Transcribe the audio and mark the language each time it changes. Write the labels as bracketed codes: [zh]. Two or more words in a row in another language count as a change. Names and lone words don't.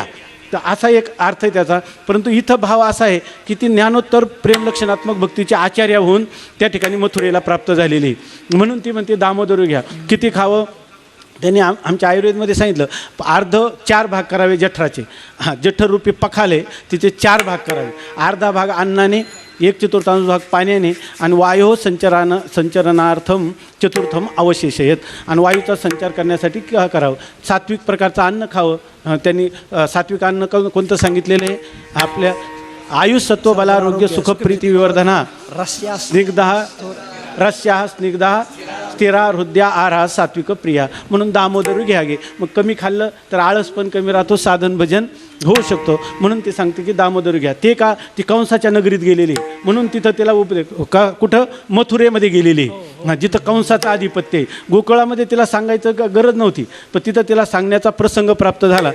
[mr] तर असा एक अर्थ आहे त्याचा. परंतु इथं भाव असा आहे की ती ज्ञानोत्तर प्रेमलक्षणात्मक भक्तीची आचार्य होऊन त्या ठिकाणी मथुरेला प्राप्त झालेली. म्हणून ती म्हणते दामोदरू घ्या. किती खावं? त्यांनी आमच्या आयुर्वेदमध्ये सांगितलं 4 भाग करावे जठराचे. जठररूपी पखाले तिचे 4 भाग करावे. अर्धा भाग अन्नाने, 1/4 भाग पाण्याने, आणि [sa] वायो संचरणार्थम चतुर्थम अवशेषयत. [mr] आणि वायूचा संचार करण्यासाठी करावं. सात्विक प्रकारचं अन्न खावं. त्यांनी सात्विक अन्न कोणतं सांगितलेलं आहे? [sa] आपल्या आयुष सत्व बलारोग्य सुखप्रीती विवर्धना रस्या स्निग्धा स्थिरा हृदया आरा सात्विक प्रिया. [mr] म्हणून दामोदरू घ्या गे. मग कमी खाल्लं तर आळस पण कमी राहतो, साधन भजन होऊ शकतो. म्हणून ते सांगते की दामोदरू घ्या. ते का? ती कंसाच्या नगरीत गेलेली, म्हणून तिथं तिला का कुठं मथुरेमध्ये गेलेली, जिथं कंसाचं आधिपत्य आहे. गोकुळामध्ये तिला सांगायचं गरज नव्हती, पण तिथं तिला सांगण्याचा प्रसंग प्राप्त झाला.